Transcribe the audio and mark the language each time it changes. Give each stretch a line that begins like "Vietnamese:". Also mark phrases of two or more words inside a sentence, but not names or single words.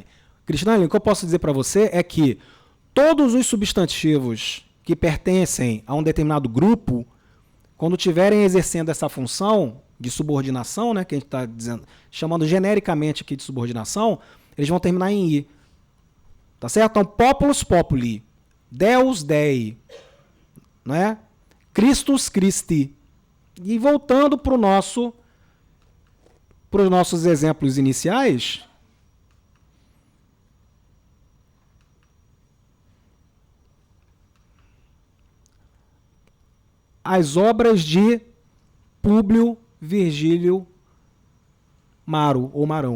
Portuguese: Crislaine, o que eu posso dizer para você é que todos os substantivos que pertencem a um determinado grupo, quando estiverem exercendo essa função de subordinação, né, que a gente está chamando genericamente aqui de subordinação, eles vão terminar em i. Tá certo? Então,
Latin: populus, populi, Deus, dei,
Portuguese: não é?
Latin: Christus, Christi.
Portuguese: E voltando para os nossos exemplos iniciais, as obras de Públio Virgílio Maro, ou Marão.